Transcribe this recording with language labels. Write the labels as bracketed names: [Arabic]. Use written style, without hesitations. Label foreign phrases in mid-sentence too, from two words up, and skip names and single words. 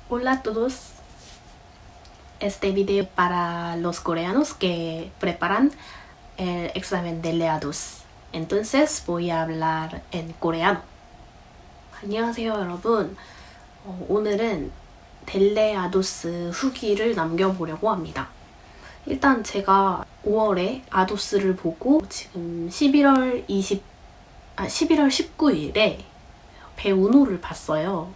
[Spanish] Hola a todos. Este video para los coreanos que preparan el examen de LEA2. Entonces voy a hablar en coreano. [Korean] 안녕하세요 여러분. 오늘은 델레 아도스 후기를 남겨보려고 합니다. 일단 제가 5월에 아도스를 보고 지금 11월 19일에 배우노를 봤어요.